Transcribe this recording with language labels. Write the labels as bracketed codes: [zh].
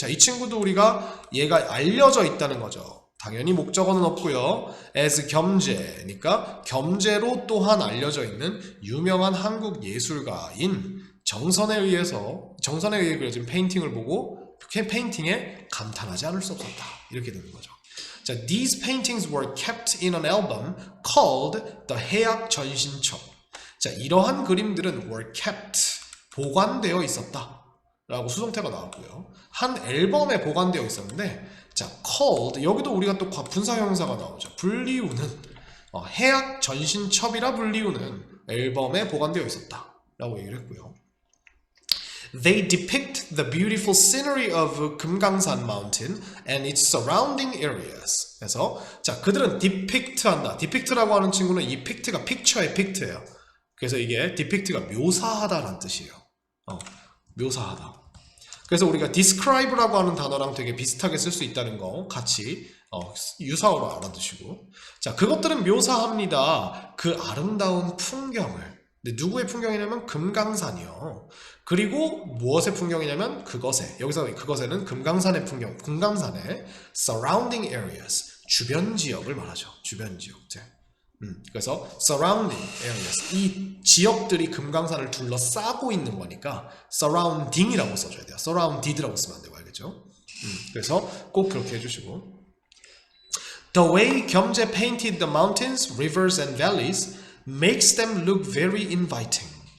[ko] 자, 이 친구도 우리가 얘가 알려져 있다는 거죠. 당연히 목적어는 없고요. as 겸재니까 겸재로 또한 알려져 있는 유명한 한국 예술가인 정선에 의해 그려진 페인팅을 보고 페인팅에 감탄하지 않을 수 없었다. 이렇게 되는 거죠. [en] 자, these paintings were kept in an album called The 해약 전신첩. [ko] 자, 이러한 그림들은 [en] were kept. [ko] 보관되어 있었다 라고 수동태가 나왔고요. 한 앨범에 보관되어 있었는데, 자, called, 여기도 우리가 또 분사형용사가 나오죠. 불리우는, 해악 전신첩이라 불리우는 앨범에 보관되어 있었다 라고 얘기를 했고요. [en] They depict the beautiful scenery of 금강산 Mountain and its surrounding areas. [ko] 그래서 자, 그들은 depict한다. depict라고 하는 친구는 이 pict가 picture의 pict예요. 그래서 이게 depict가 묘사하다라는 뜻이에요. 묘사하다. 그래서 우리가 describe라고 하는 단어랑 되게 비슷하게 쓸 수 있다는 거 같이 유사어로 알아두시고, 자, 그것들은 묘사합니다. 그 아름다운 풍경을. 근데 누구의 풍경이냐면 금강산이요. 그리고 무엇의 풍경이냐면 그것의, 여기서 그것에는 금강산의 풍경, 금강산의 surrounding areas, 주변 지역을 말하죠. 주변 지역들. 그래서 surrounding areas, 이 지역들이 금강산을 둘러싸고 있는 거니까 surrounding이라고 써줘야 돼요. surrounded라고 쓰면 안 되고, 알겠죠? 그래서 꼭 그렇게 해주시고, [en] The way 겸재 painted the mountains, rivers and valleys makes them look very inviting.